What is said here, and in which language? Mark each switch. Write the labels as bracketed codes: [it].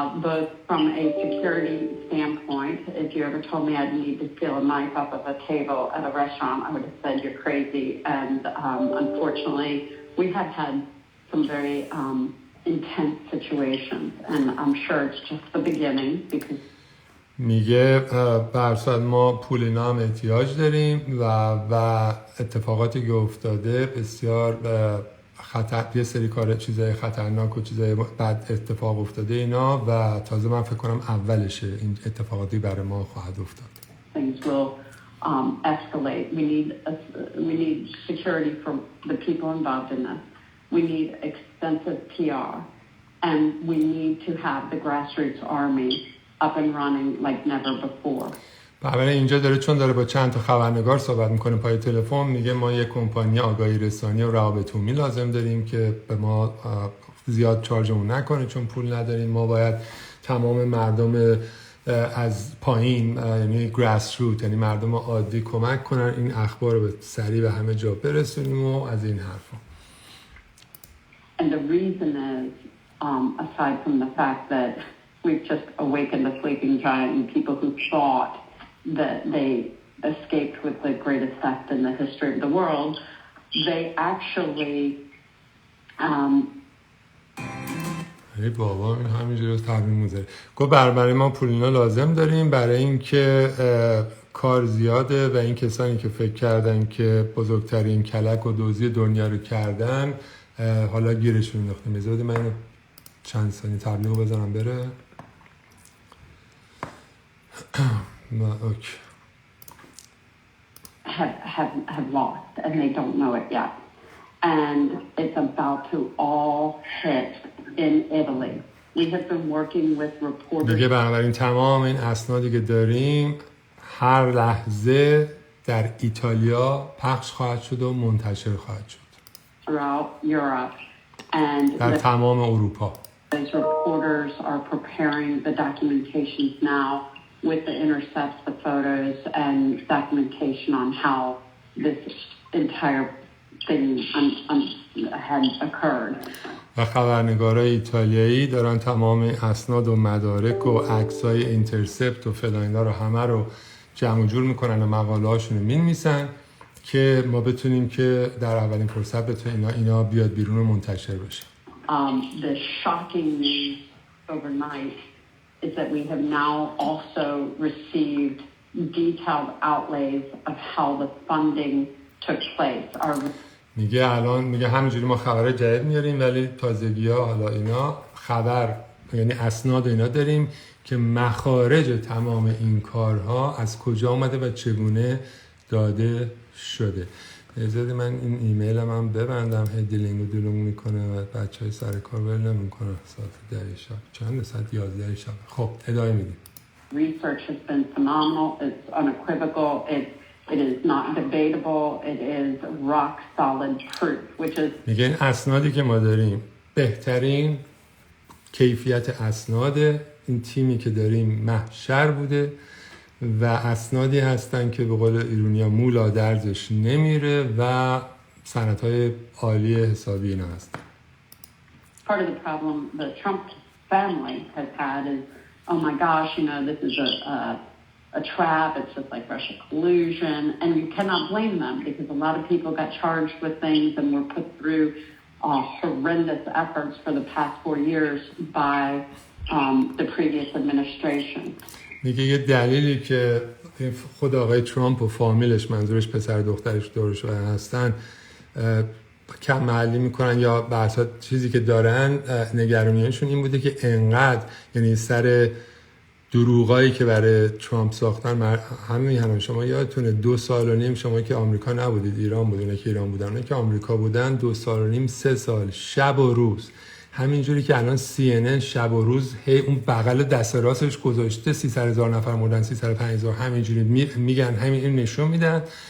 [en] Both from a security standpoint, if you ever told me I'd need to steal a knife off of a table at a restaurant, I would have said you're crazy. And unfortunately, we have had some very intense situations, and I'm sure it's just the beginning because [fa] میگه برصد ما پول اینا هم احتیاج داریم و اتفاقاتی که افتاده بسیار یه سری کار چیزای خطرناک و چیزای بد اتفاق افتاده اینا و تازه من فکر کنم اولشه این اتفاقاتی برای ما خواهد افتاد. [en] things will escalate. We need security for the people involved in this. We need extensive PR, and we need to have the grassroots army up and running like never before. [fa] بله اینجا داره چون داره با چند تا خبرنگار صحبت میکنه پای تلفن، میگه ما یک کمپانی آگاهی رسانی و روابط عمومی لازم داریم که به ما زیاد چارجمون نکنه چون پول نداریم. ما باید تمام مردم از پایین یعنی گراس روت یعنی مردم عادی کمک کنن این اخبار رو به سریع به همه جا برسونیم و از این حرفا. [en] And the reason is aside from the fact that we've just awakened a sleeping giant and people who thought that they escaped with the greatest theft in the history of the world, they actually [fa] ای بابا این همینجوری رو تبریم میذاره. گفت برای ما پولینا لازم داریم برای اینکه کار زیاده و این کسانی که فکر کردن که بزرگترین کلک و دزدی دنیا رو کردن حالا گیرشون انداختیم. بذارید من اینو چند ثانیه تبلیغ بزنم بره. اوکی. [en] have lost and they don't know it yet. And it's about to all hit in Italy. We have been working with reporters. [fa] دیگه بنابراین تمام این اسنادی که داریم هر لحظه در ایتالیا پخش خواهد شد و منتشر خواهد شد. [en] Throughout Europe and [fa] در تمام اروپا. [en] These reporters are preparing the documentations now with the intercepts, the photos, and documentation on how this entire thing had occurred. [fa] و خبرنگارای ایتالیایی دارن تمام اسناد و مدارک و عکسای اینترسپت و فلان رو همه رو جمع جور میکنن و مقاله هاشون رو می‌نویسن که ما بتونیم که در اولین فرصت بتونیم اینا بیاد بیرون و منتشر بشه. [en] The shocking news overnight is that we have now also received detailed outlays of how the funding took place. [fa] میگه همینجوری ما خبر جدید میاریم ولی تازگی‌ها حالا اینا خبر یعنی اسناد اینا داریم که مخارج تمام این کارها از کجا اومده و چگونه داده شده. اجازه من این ایمیلم هم ببندم هدیلینگ و دلونگ میکنه و بچهای سر کار ول نمیکنه ساعت 10 شب چند ساعت 11 شب. خب ادامه میدیم. [en] Research has been phenomenal. It's unequivocal. It is not debatable. It is rock solid proof, which is [fa] میگه این اسنادی که ما داریم بهترین کیفیت اسناد این تیمی که داریم محشر بوده و اسنادی هستن که به قول ایرونیا مولا درزش نمیره و سندهای عالی حسابی اینا هستن. [en] Part of the problem the Trump family has had is, oh my gosh, this is a trap. It's just like Russia collusion, and you cannot blame them because a lot of people got charged with things and were put through horrendous efforts for the past 4 years by the previous administration. [fa] میگه یه دلیلی که خود آقای ترامپ و فامیلش منظورش پسر دخترش دورش هستن کم محلی میکنن یا بحثا چیزی که دارن نگرانیشون این بوده که انقدر یعنی سر دروغایی که برای ترامپ ساختن همین شما یادتونه 2.5 سال شما که آمریکا نبودید ایران بودین که ایران بودن که آمریکا بودن 2.5 سال 3 سال شب و روز همینجوری که الان CNN شب و روز اون بغل دست راستش گذاشته 300,000 نفر مردن 305,000 همینجوری میگن همین نشون میدن